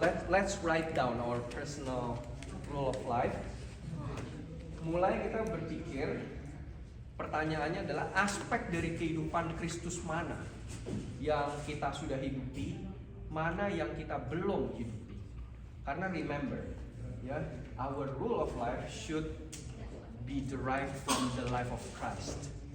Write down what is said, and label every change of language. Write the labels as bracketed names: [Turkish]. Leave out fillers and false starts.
[English] Let's write down our personal rule of life. [Indonesian] Mulai kita berpikir, pertanyaannya adalah aspek dari kehidupan Kristus mana yang kita sudah hidupi, mana yang kita belum hidupi. Karena [English] remember, [Indonesian] ya, [English] our rule of life should be derived from the life of Christ.